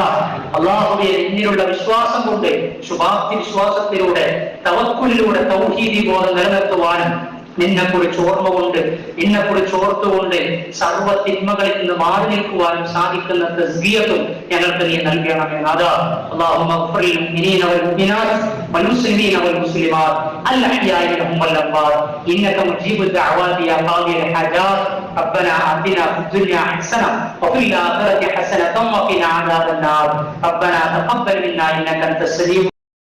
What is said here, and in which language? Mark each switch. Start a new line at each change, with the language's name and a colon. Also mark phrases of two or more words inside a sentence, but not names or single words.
Malayalam: അല്ലാഹുവേ, നിന്നിലുള്ള വിശ്വാസം കൊണ്ട്, ശുഭാപ്തി വിശ്വാസത്തിലൂടെ, തവക്കുലിലൂടെ തൗഹീദി ബോധം നിലനിർത്തുവാനും നിന്നെക്കുറിച്ച് ഓർമ്മ കൊണ്ട്, നിന്നെക്കുറിച്ച് ഓർത്തുകൊണ്ട് സർവ്വ തിന്മകളിൽ നിന്ന് മാറി നിൽക്കുവാനും സാധിക്കുന്ന തസ്ബീഹത്തും ഞങ്ങൾക്ക് നീ നൽകണമേ നാഥാ.
Arabic: اللهم اغفر للمؤمنين والمؤمنات والمسلمين والمسلمات الأحياء منهم والأموات إنك مجيب الدعوات يا قاضي الحاجات. ربنا آتنا في الدنيا حسنة وفي الآخرة حسنة وقنا عذاب النار. ربنا تقبل منا إنك أنت السميع